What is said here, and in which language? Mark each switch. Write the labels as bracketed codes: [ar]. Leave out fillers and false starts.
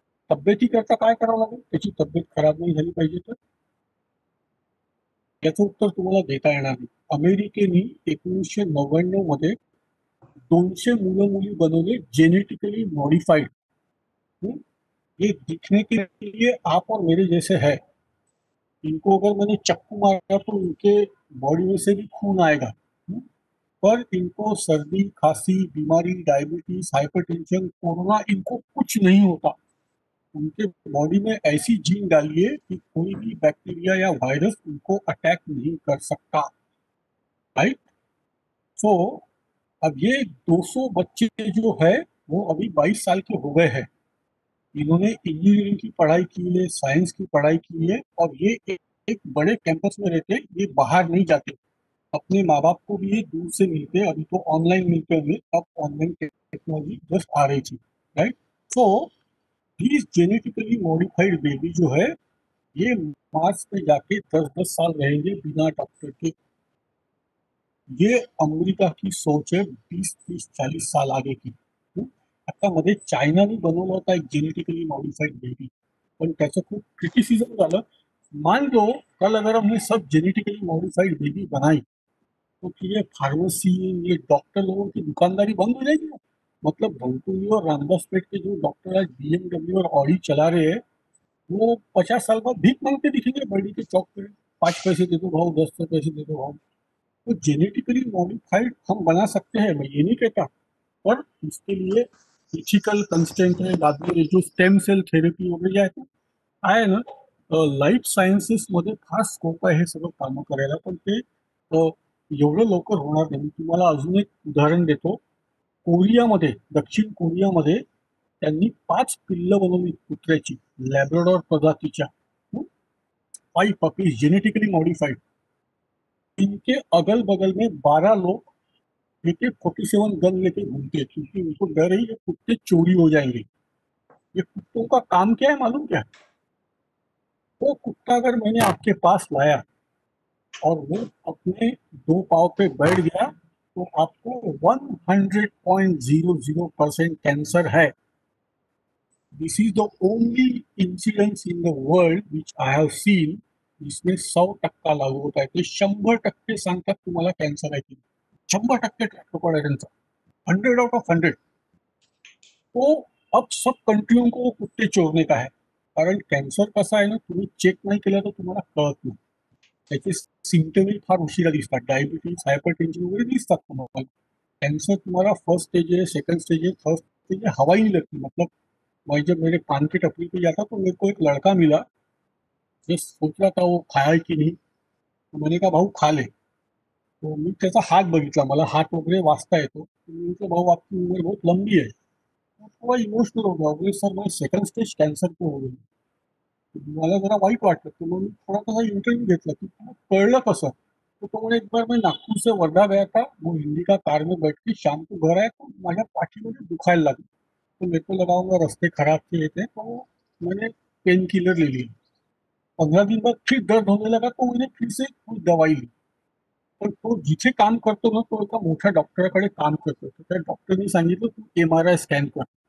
[mr] तब्येतीकरता काय करावं लागेल? त्याची तब्येत खराब नाही झाली पाहिजे तर याचं उत्तर तुम्हाला देता येणार नाही. अमेरिकेने 1999 मध्ये 200 मुलं मुली बनवले जेनेटिकली मॉडिफाइड. [hi] ये दिखने के लिए आप और मेरे जैसे है. इनको अगर मैंने चक्कू मारा तो इनके बॉडी में से भी खून आएगा. पर इनको सर्दी, खांसी, बीमारी, डायबिटीज, हाइपरटेंशन, कोरोना इनको कुछ नहीं होता. उनके बॉडी में ऐसी जीन डालिए कि कोई भी बैक्टीरिया या वायरस उनको अटैक नहीं कर सकता. राइट. सो अब ये 200 बच्चे जो है वो अभी 22 साल के हो गए हैं. इन्होंने इंजीनियरिंग की पढ़ाई की है, साइंस की पढ़ाई की है और ये एक बड़े कैंपस में रहते हैं. ये बाहर नहीं जाते. अपने माँ बाप को भी ये दूर से मिलते हैं. अभी तो ऑनलाइन मिलते होंगे, अब ऑनलाइन टेक्नोलॉजी जस्ट आ रही थी. Right. So this genetically modified baby जो है ये मार्स पे जाके 10-10 साल रहेंगे बिना डॉक्टर के. ये अमेरिका की सोच है 20-30-40 साल आगे की. [mr] आता मध्ये चायनाने बनवला होता एक जेनेटिकली मॉडिफाइड बेबी, पण त्याचं खूप क्रिटिसिझम झालं. [hi] मान लो कल अगर हमने सब जेनेटिकली मॉडिफाइड बेबी बनाई तो फिर ये फार्मेसी, ये डॉक्टर लोगों की दुकानदारी बंद हो जाएगी ना. मतलब भंकुली और रामदासपेट के जो डॉक्टर आज BMW और ऑडी चला रहे हैं वो 50 साल बाद भीख मांगते दिखेंगे बर्डी के चौक पे. 5 पैसे दे दो भाव, 10 पैसे दे दो भाव. तो जेनेटिकली मॉडिफाइड हम बना सकते हैं, मैं ये नहीं कहता, पर उसके लिए इथिकल कंस्टेंट है. [mr] बाद में जो स्टेम सेल थेरपी वगैरे आहे ना, लाईफ सायन्सेस मध्ये फार स्कोप आहे हे सगळं कामं करायला, पण ते एवढं लवकर होणार नाही. तुम्हाला अजून एक उदाहरण देतो. कोरियामध्ये, दक्षिण कोरियामध्ये त्यांनी 5 पिल्लं बनवली कुत्र्याची, लॅब्राडॉर प्रजातीच्या. [hi] 5 puppies genetically modified. इनके अगल बगल में 12 लोग AK-47 गन लेके घूमते हैं क्योंकि उनको डर है ये कुत्ते चोरी हो जाएंगे. ये कुत्तों का काम क्या है मालूम क्या? वो कुत्ता अगर मैंने आपके पास लाया और वो अपने 2 पाँव पे बैठ गया तो आपको 100.00% कैंसर है. [en] This is the only incidence in the world which I have seen [hi] जिसमें 100% लागू होता है, [mr] ते 100% सांगतात तुम्हाला कॅन्सर आहे की नाही. 100% ट्रॅक रेकॉर्ड आहे त्यांचा, 100 आउट ऑफ 100. [hi] तो अब सब कंट्रीयों को वो कुत्ते चोरने का है. [mr] कारण कॅन्सर कसा आहे ना, तुम्ही चेक नाही केलं तर तुम्हाला कळत नाही. त्याचे सिम्पटमही फार उशिरा दिसतात. डायबिटीज, हायपरटेन्शन वगैरे दिसतात तुम्हाला. [hi] कैंसर तुम्हारा फर्स्ट स्टेज है, सेकंड स्टेज है, थर्ड स्टेज है, हवा ही नहीं लगती. मतलब मैं जब मेरे पान की टपरी पे जाता तो मेरे को एक लड़का मिला, मैं सोच रहा था वो खाया है की नहीं, तो मैंने कहा भाऊ खा ले. [mr] तो मी त्याचा हात बघितला, मला हात वगैरे वाचता येतो. तो मी म्हटलं भाऊ [hi] आपकी उम्र बहुत लंबी है. तो थोड़ा इमोशनल हो गया, बोले सर मैं सेकंड स्टेज कैंसर पे हो गई. [mr] मला जरा वाईट वाटलं. तो मग मी थोड़ा तसा इंटरव्यू घेतला की तुला कळलं कसं. [hi] तो बोले एक बार मैं नागपुर से वर्धा गया था, वो हिंदी का कार में बैठ के शाम को घर आया [mr] तो माझ्या पाठीमध्ये दुखायला लागलं. [hi] तो मेरे को लगा होगा रास्ते खराब थे थे, तो मैंने पेन किलर ले लिया. 15 दिन बाद फिर दर्द होने लगा तो मैंने फिर से कोई दवाई ली. [mr] पण तो जिथे काम करतो ना, तो एका मोठ्या डॉक्टरकडे काम करतो. तर त्या डॉक्टरनी सांगितलं तू MRI स्कॅन कर.